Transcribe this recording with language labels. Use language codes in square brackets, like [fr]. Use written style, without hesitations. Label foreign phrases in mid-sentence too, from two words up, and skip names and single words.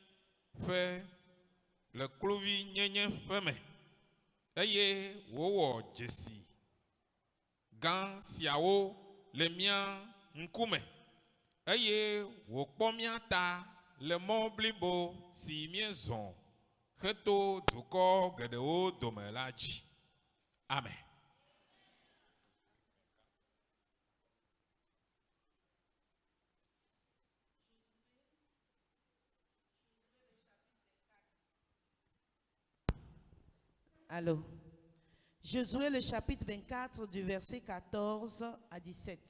[ee] ƒe me, eye wòwɔ dzesi gã siawo le mia ŋkume, eye wòkpɔ mia ta le mɔ blibo si miezɔ heto dukɔ geɖewo dome la dzi. Amen. [fr] Alors, Josué le chapitre 24 du verset 14 à 17.